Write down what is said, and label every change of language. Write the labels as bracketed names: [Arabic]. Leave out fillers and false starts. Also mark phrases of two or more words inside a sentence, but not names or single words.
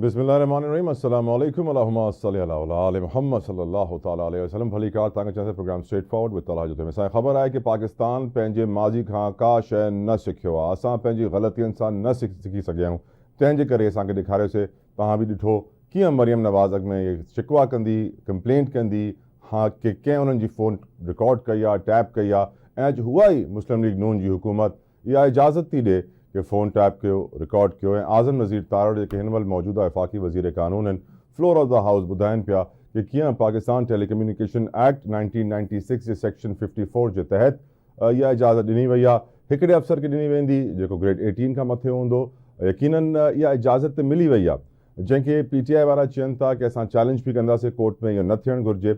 [Arabic] بسم الله الرحمن الرحيم السلام عليكم اللهم صل على آل محمد صلى الله تعالى عليه وسلم. [Sindhi] भली कार तव्हांखे चइसि प्रोग्राम स्ट्रेट फॉरवर्ड विद तलहा जो असांखे ख़बर आहे कि पाकिस्तान पंहिंजे माज़ी खां का शइ न सिखियो आहे। असां पंहिंजी ग़लतियुनि सां न सिखी सघिया आहियूं, तंहिंजे करे असांखे ॾेखारियोसीं। तव्हां बि ॾिठो कीअं मरियम नवाज़ अॻ में इहे शिकवा कंदी, कंप्लेंट कंदी, हाँ कि कंहिं उन्हनि जी [English] phone record [Sindhi] कई आहे, टैप कई आहे, ऐं अॼु उहा ई मुस्लिम लीग नून जी हुकूमत इहा इजाज़त थी ॾिए कि [English] phone tap [Sindhi] कयो, रिकॉर्ड कयो। ऐं आज़म नज़ीर तारड़ जेके हिन महिल मौजूदा वफ़ाक़ी वज़ीर क़ानून आहिनि, [English] floor of the house [Sindhi] ॿुधाइनि पिया कि कीअं पाकिस्तान टेलीकम्युनिकेशन एक्ट 1996 जे सेक्शन 54 जे तहत इहा इजाज़त ॾिनी वई आहे। हिकिड़े अफ़सर खे ॾिनी वेंदी जेको ग्रेड 18 खां मथे हूंदो। यकीनन इहा इजाज़त त मिली वई आहे, जंहिंखे PTI वारा चवनि था कि असां चैलेंज बि कंदासीं कोर्ट में, इहो न थियणु घुरिजे।